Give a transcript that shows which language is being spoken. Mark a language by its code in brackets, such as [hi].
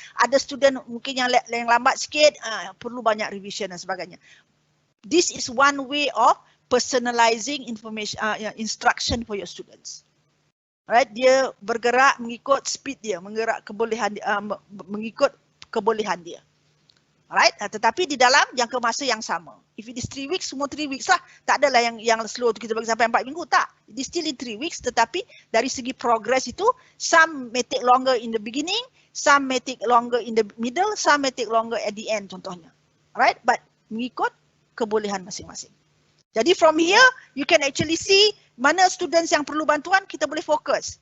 [ms] Ada student mungkin yang lambat sikit, perlu banyak revision dan sebagainya. [en] This is one way of personalizing information, instruction for your students. Right? [ms] Dia bergerak mengikut speed dia, mengikut kebolehan dia. Alright, tetapi di dalam jangka masa yang sama. [en] If it is 3 weeks, [ms] semua 3 weeks lah. Tak adalah yang slow tu kita bagi sampai 4 minggu, tak. [en] It is still in 3 weeks, [ms] tetapi dari segi [en] progress itu, some may take longer in the beginning, some may take longer in the middle, some may take longer at the end contohnya. [ms] Alright, but mengikut kebolehan masing-masing. Jadi from here, [en] you can actually see [ms] mana students yang perlu bantuan, kita boleh fokus.